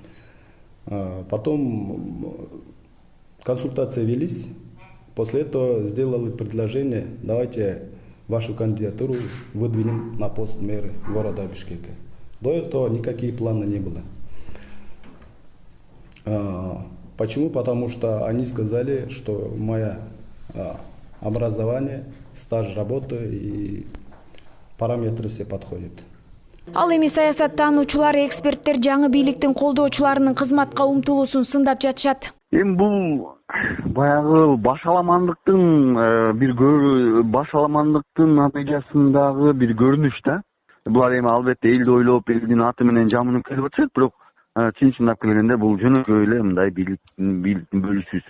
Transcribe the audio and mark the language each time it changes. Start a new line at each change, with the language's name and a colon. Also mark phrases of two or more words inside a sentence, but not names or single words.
Russian: Потом консультации велись, после этого сделали предложение, давайте вашу кандидатуру выдвинем на пост мэра города Бишкека. До этого никакие планы не было. Почему? Потому что они сказали, что мое образование, стаж работы и параметры все подходят.
Kyrgyz: Ал эми саясаттануучулар, эксперттер жаңы бийликтин колдоочуларынын кызматка умтулуусун сындап жатышат. Эми бул баягы башаламандыктын натыйжасындагы бир көрүнүш да. Булар эми албетте элди ойлоп, элдин аты менен жамынып келип атышат, бирок чын-чындап келгенде бул жөнөкөй эле мындай бийликтин бөлүшүүсү.